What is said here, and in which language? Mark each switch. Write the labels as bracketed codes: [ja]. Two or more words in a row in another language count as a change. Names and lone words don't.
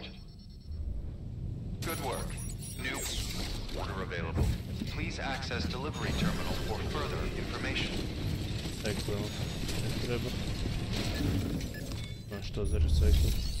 [en] Good work. New order available. Please access delivery terminal for further information. [hr] Recyclamo. Ne treba. Znaš što za recycling?